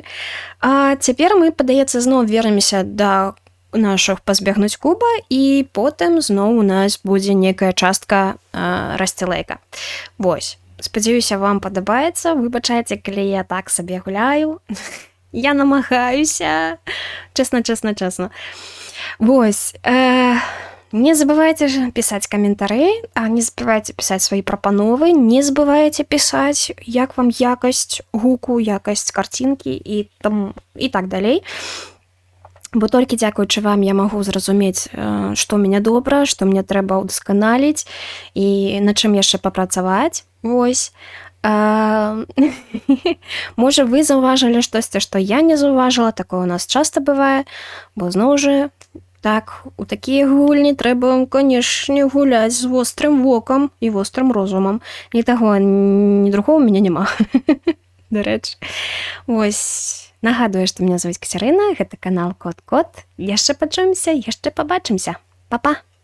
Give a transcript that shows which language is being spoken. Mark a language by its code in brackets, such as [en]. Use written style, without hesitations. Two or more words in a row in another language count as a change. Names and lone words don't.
[be] А цяпер мы, падаецца, зноў вернемся да нашых пазбегнуць куба, і потым зноў у нас будзе некая частка Расці Лейка. Вось. Спадзяюся, вам падабаецца. Выбачайце, калі я так сабе гуляю. Я намагаюся. Честно. Вось. [ru] Не забывайте же писать комментарии, а не забывайте писать свои прапановы, не забывайте писать, [be] як вам якасць гуку, якасць картинки и так далей. Бо толькі дзякуючы вам я магу зразумець, што ў мяне добра, што мне трэба ўдасканаліць і на чым яшчэ папрацаваць. Вось. Можа, вы заўважылі штосьці, што я не заўважыла, такое у нас часта бывае, бо зноў жа так, у такія гульні трэба, канешне, гуляць з вострым вокам і вострым розумам. Ні таго, ні другого ў мяне няма. Дарэчы. Вось. Нагадую, што [ru] меня зовут [be] Кацярына, гэта канал Кот-Кот. Яшчэ пачуемся, яшчэ пабачымся. Па-па!